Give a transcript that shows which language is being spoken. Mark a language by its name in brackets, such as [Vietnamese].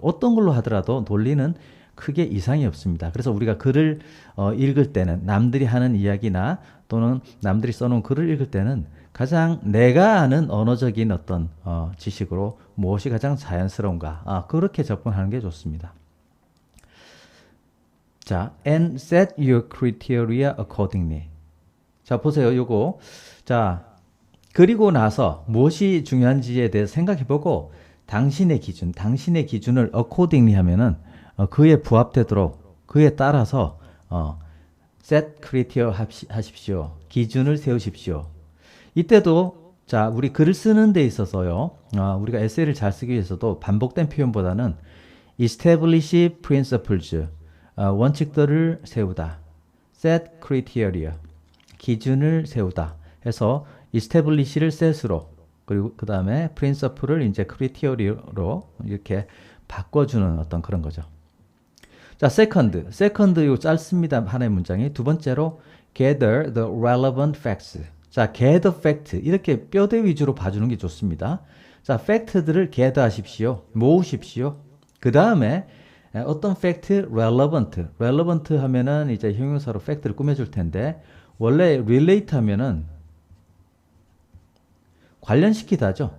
[Korean] 어떤 걸로 하더라도 논리는 크게 이상이 없습니다. 그래서 우리가 글을 읽을 때는, 남들이 하는 이야기나 또는 남들이 써놓은 글을 읽을 때는 가장 내가 아는 언어적인 어떤 지식으로 무엇이 가장 자연스러운가, 그렇게 접근하는 게 좋습니다. [English] 자, and set your criteria accordingly. [Korean] 자, 보세요. 요거. 자, 그리고 나서 무엇이 중요한지에 대해서 생각해보고 당신의 기준을 accordingly 하면은 그에 부합되도록, 그에 따라서 set criteria 하십시오. 기준을 세우십시오. 이때도 자, 우리 글을 쓰는 데 있어서요, 우리가 에세이를 잘 쓰기 위해서도 반복된 표현보다는 establish principles, 원칙들을 세우다, set criteria, 기준을 세우다 해서 establish를 set으로, 그리고 그 다음에 principle을 이제 criteria로 이렇게 바꿔주는 어떤 그런 거죠. 자, second 이거 짧습니다. 하나의 문장이. [English] 두 번째로 gather the relevant facts. [Korean] 자, gather fact, 이렇게 뼈대 위주로 봐주는 게 좋습니다. 자, fact들을 gather 하십시오. 모으십시오. 그 다음에 어떤 fact, relevant 하면은 이제 형용사로 fact를 꾸며줄 텐데, 원래 relate 하면은 관련시키다죠.